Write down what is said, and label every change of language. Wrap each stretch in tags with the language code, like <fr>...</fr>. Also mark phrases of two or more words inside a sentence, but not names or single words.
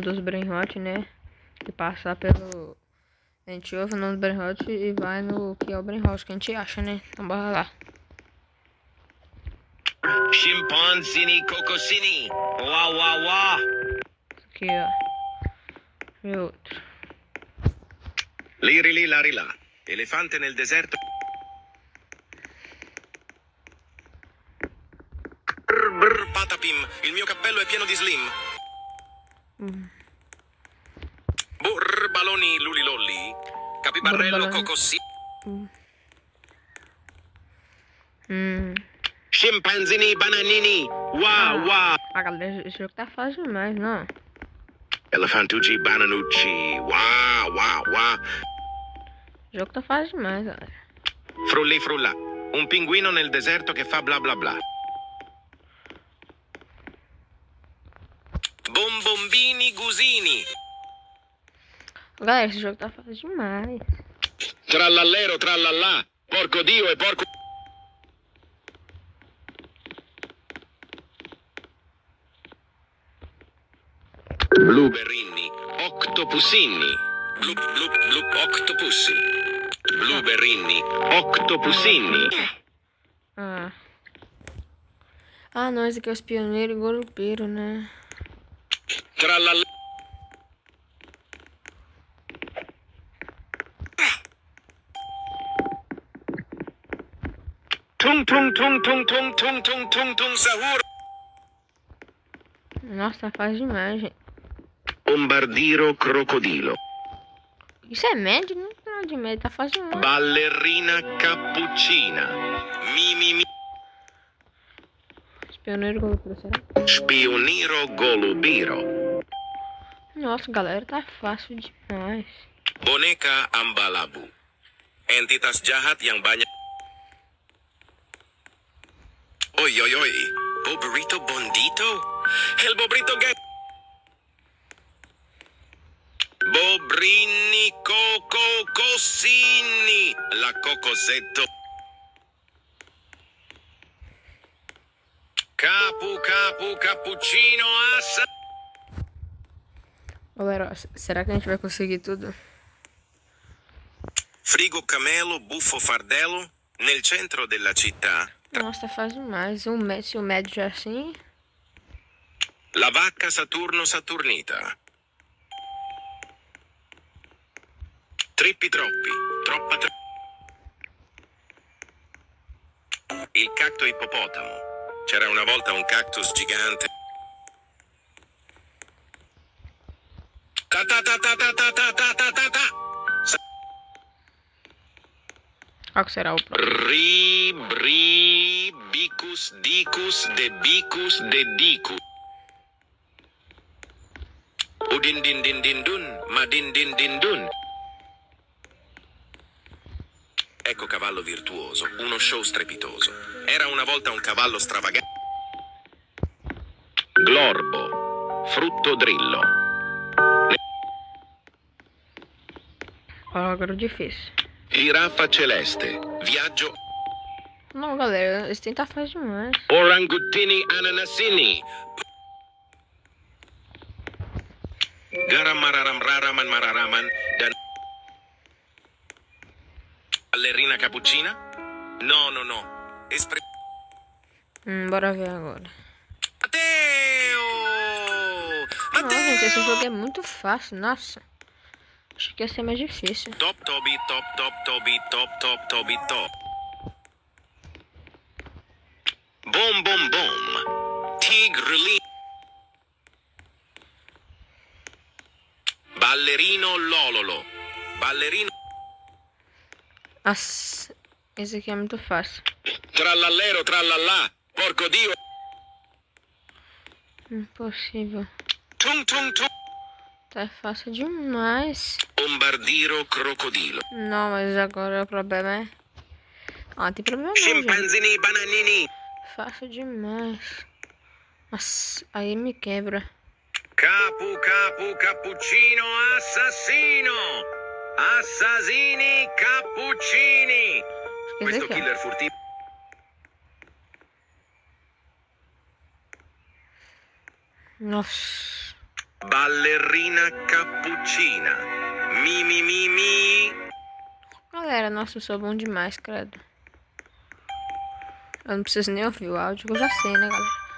<pt>dos Brain Rot, né? E passar pelo... A gente ouve o nome do Brain Rot e vai no que é o Brain Rot que a gente acha, né? Então bora lá.</pt> <it>Scimpanzini cocosini. Uau, uau, uau.</it> <pt>Aqui, ó. E outro.</pt> <it>Liri li lari là. Elefante nel deserto. Brr, brr, patapim. Il mio cappello è pieno di slim. Burr, baloni lulilolli. Capibarello Burbaloni. cocossi. Hum. Scimpanzini bananini. Wow, wow.</it> <pt>Ah, galera, esse jogo tá fácil demais, não?</pt> <it>Elefantucci bananucci. Wow, wow, wow.</it> <pt>O jogo tá fácil demais, galera.</pt> <it>Frulli frulla. Un pinguino nel deserto che fa bla bla bla. Bombombini gusini.</it> <pt>Galera, esse jogo tá fácil demais.</pt> <it>Trallallero trallallà. Porco Dio e porco... Blueberrini. Octopusini. Blup blup blup octopussi. Blueberrini. Octopusini. Ah.</it> <pt>Ah, não, esse aqui é os pioneiros e golpeiro, né?</pt> <it>Trallallero.</it> <id>Tung tung tung tung tung tung tung tung tung sahur.</id> <pt>Nossa, tá fácil demais, gente.</pt> <it>Bombardiro crocodilo.</it> <pt>Isso é médio? Não tem nada de médio, tá fácil demais.</pt> <it>Ballerina cappuccina. Mi mi mi.</it> <pt>Os pioneiros e golpeiro, será?</pt> <it>Spioniro golubiro.</it> <pt>Nossa, galera, tá fácil demais.</pt> <id>Boneka ambalabu. Entitas jahat yang banyak. Oi oi oi.</id> <es>Bobrito bondito. El bobrito get.</es> <it>Bobrini coco cosini. La cocosetto. Capu capu cappuccino assa.</it> <pt>Galera, será que a gente vai conseguir tudo?</pt> <it>Frigo camelo buffo fardello nel centro della città.</it> <pt>Nossa, tá fácil demais. Se o médio já é assim...</pt> <it>La vacca Saturno Saturnita. Trippi troppi, troppa Il cacto ippopotamo. C'era una volta un cactus gigante. Ta ta ta ta ta ta ta ta ta ta ta.</it> <pt>Qual que será o próximo? Ri, bri, bicus, dicus, de dicus.</pt> <id>Udin din din din dun, ma din din din dun.</id> <it>Ecco cavallo virtuoso, uno show strepitoso. Era una volta un cavallo stravagante. Glorbo, frutto drillo.</it> <pt>Agora o difícil.</pt> <it>Giraffa celeste, viaggio.</it> <pt>Não, galera, esse tem tá fácil demais.</pt> <it>Orangutini ananasini.</it> <id>Garam mararam raraman mararaman dan.</id> <it>Ballerina cappuccina? No, no, no.</it> <pt>Bora ver agora.</pt> <it>Matteo!</it> <pt>Não, gente, esse jogo é</pt> <it>Matteo!</it> <pt>muito fácil, nossa. Achei que ia ser mais difícil. Top Toby, top, top, Toby, top, top, Toby, top. Bom, bom, bom.</pt> <it>Tigreli. Ballerino lololo. Ballerino.</it> <pt>Nossa, esse aqui é muito fácil.</pt> <it>Trallallero trallallà. Porco Dio.</it> <pt>Impossível.</pt> <id>Tung tung tung.</id> <pt>Tá fácil demais.</pt> <it>Bombardiro crocodilo.</it> <pt>Não, mas agora o problema é... Ah, tem problema não, gente.</pt> <it>Scimpanzini bananini.</it> <pt>Fácil demais. Nossa, aí me quebra.</pt> <it>Capu capu cappuccino assassino. Assassini cappuccini. Questo</it> <pt>Aqui, ó.</pt> <it>killer furtivo.</it> <pt>Nossa.</pt> <it>Ballerina cappuccina. Mi mi mi mi.</it> <pt>Galera, nossa, eu sou bom demais, credo. Eu não preciso nem ouvir o áudio, que eu já sei, né, galera?</pt>